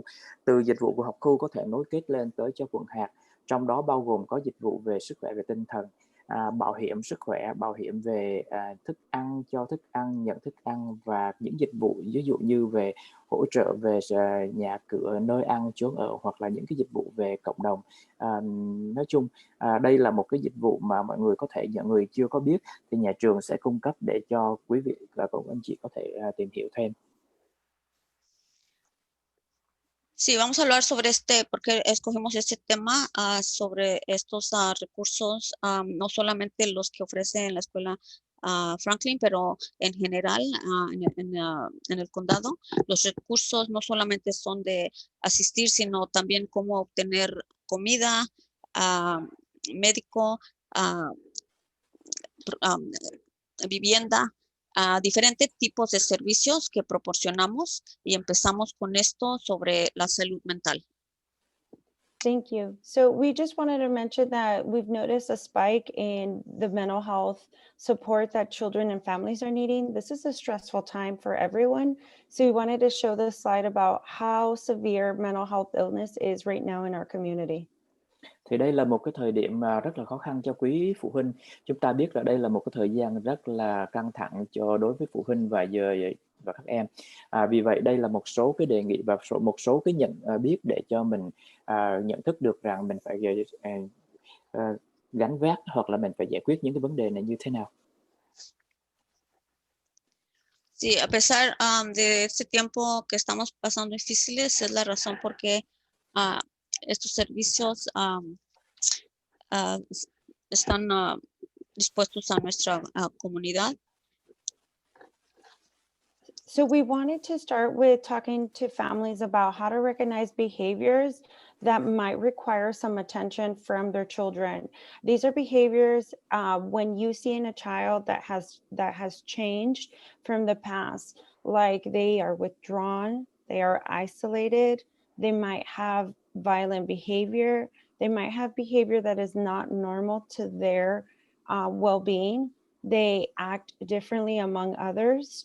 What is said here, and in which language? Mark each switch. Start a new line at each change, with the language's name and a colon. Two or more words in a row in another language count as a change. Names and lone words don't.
Vietnamese: Từ dịch vụ của học khu có thể nối kết lên tới cho quận hạt, trong đó bao gồm có dịch vụ về sức khỏe về tinh thần, bảo hiểm sức khỏe, bảo hiểm về thức ăn, cho thức ăn, nhận thức ăn và những dịch vụ ví dụ như về hỗ trợ về nhà cửa, nơi ăn, chốn ở hoặc là những cái dịch vụ về cộng đồng. Nói chung đây là một cái dịch vụ mà mọi người có thể, những người chưa có biết thì nhà trường sẽ cung cấp để cho quý vị và các anh chị có thể tìm hiểu thêm.
Spanish: Sí, vamos a hablar sobre porque escogimos este tema sobre estos recursos, no solamente los que ofrece la escuela Franklin, pero en general en el condado. Los recursos no solamente son de asistir, sino también cómo obtener comida, médico, vivienda, diferentes tipos de servicios que proporcionamos, y empezamos con esto sobre la salud mental.
English: Thank you. So we just wanted to mention that we've noticed a spike in the mental health support that children and families are needing. This is a stressful time for everyone. So we wanted to show this slide about how severe mental health illness is right now in our community.
Vietnamese: Thì đây là một cái thời điểm mà rất là khó khăn cho quý phụ huynh. Chúng ta biết là đây là một cái thời gian rất là căng thẳng đối với phụ huynh và các em. Vì vậy đây là một số cái đề nghị và một số cái nhận biết để cho mình nhận thức được rằng mình phải gánh vác hoặc là mình phải giải quyết những cái vấn đề này như thế nào.
Spanish: Sí, a pesar de este tiempo que estamos pasando difíciles, es la razón por qué estos servicios están dispuestos a nuestra comunidad.
English: So we wanted to start with talking to families about how to recognize behaviors that might require some attention from their children. These are behaviors when you see in a child that has changed from the past, like they are withdrawn, they are isolated, they might have violent behavior, they might have behavior that is not normal to their well-being, they act differently among others.